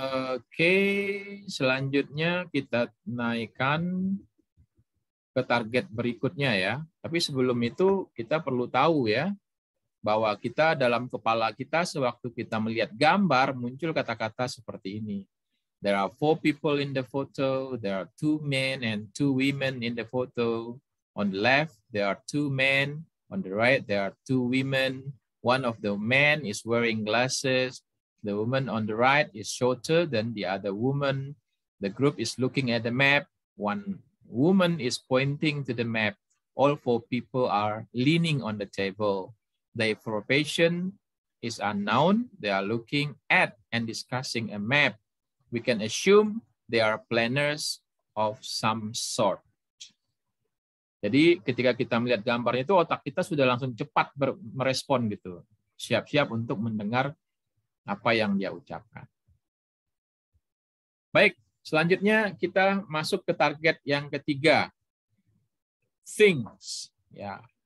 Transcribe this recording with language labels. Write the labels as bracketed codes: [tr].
[id] Oke, selanjutnya kita naikkan ke target berikutnya ya. Tapi sebelum itu kita perlu tahu ya, bahwa kita dalam kepala kita sewaktu kita melihat gambar muncul kata-kata seperti ini. [en] There are 4 people in the photo, there are 2 men and 2 women in the photo. On the left, there are 2 men. On the right, there are 2 women. One of the men is wearing glasses. The woman on the right is shorter than the other woman. The group is looking at the map. One woman is pointing to the map. All 4 people are leaning on the table. The profession is unknown. They are looking at and discussing a map. We can assume they are planners of some sort. [id] Jadi ketika kita melihat gambarnya itu otak kita sudah langsung cepat merespon gitu. Siap-siap untuk mendengar apa yang dia ucapkan. Baik, selanjutnya kita masuk ke target yang ketiga. Things. Ya.